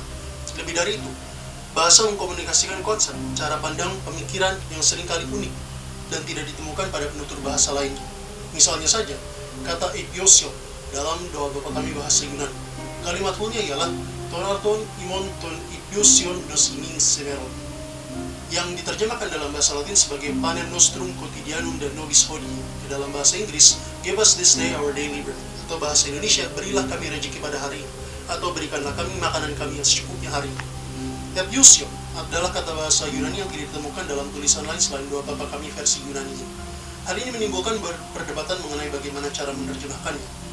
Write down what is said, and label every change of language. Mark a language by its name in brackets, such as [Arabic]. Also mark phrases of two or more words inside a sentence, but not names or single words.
[Indonesian] Lebih dari itu, bahasa mengkomunikasikan konsep, cara pandang, pemikiran yang seringkali unik dan tidak ditemukan pada penutur bahasa lainnya. Misalnya saja, kata epiosio dalam doa Bapa Kami bahasa Yunani. Kalimat fullnya ialah [Greek] τον άρτον ημών τον επιούσιον δος ημίν σήμερον, [Indonesian] yang diterjemahkan dalam bahasa Latin sebagai [Latin] panem nostrum quotidianum dan nobis hodie. [Indonesian] Ke dalam bahasa Inggris, [English] give us this day our daily bread, [Indonesian] atau bahasa Indonesia, berilah kami rezeki pada hari ini, atau berikanlah kami makanan kami yang secukupnya hari ini. Epiosio adalah kata bahasa Yunani yang tidak ditemukan dalam tulisan lain selain doa Bapa Kami versi Yunani. Hal ini menimbulkan perdebatan mengenai bagaimana cara menerjemahkannya.